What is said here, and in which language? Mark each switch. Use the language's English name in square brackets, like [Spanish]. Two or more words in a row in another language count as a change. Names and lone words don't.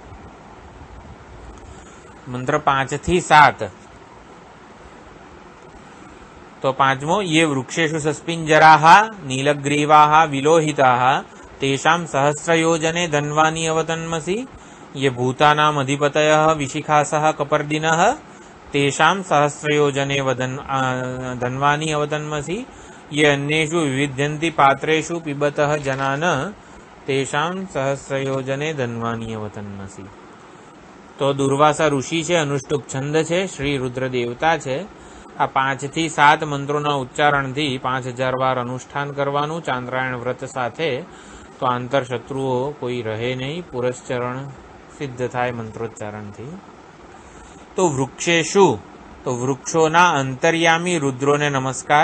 [Gujarati] મંત્ર 5 થી 7. [Sanskrit] તો 5મો, ये वृक्षेषु सस्पिञ्जराः नीलग्रीवाः विलोहिताः तेषाम् सहस्रयोजने धन्वानि अवतन्मसि ये भूतानाम् अधिपतयः विशिखासः कपर्दिनः तेषां सहस्रयोजने धन्वानि अवतन्मसि ये अन्येषु विविध्यन्ति पात्रेषु पिबतः जनान तेषां सहस्रयोजने धन्वानि अवतन्मसि। [Gujarati] तो दुर्वासा ऋषि છે, અનુષ્ટુપ છંદ છે, શ્રી રુદ્ર દેવતા છે। આ 5 થી 7 મંત્રોના ઉચ્ચારણથી 5000 વાર અનુષ્ઠાન કરવાનું ચાંદ્રાયણ વ્રત સાથે। તો આંતર શત્રુઓ કોઈ રહે નહીં, પુરસ્ચરણ સિદ્ધ થાય મંત્રોચ્ચારણથી। તો વૃક્ષેષુ, તો વૃક્ષોના અંતર્યામી રુદ્રોને નમસ્કાર।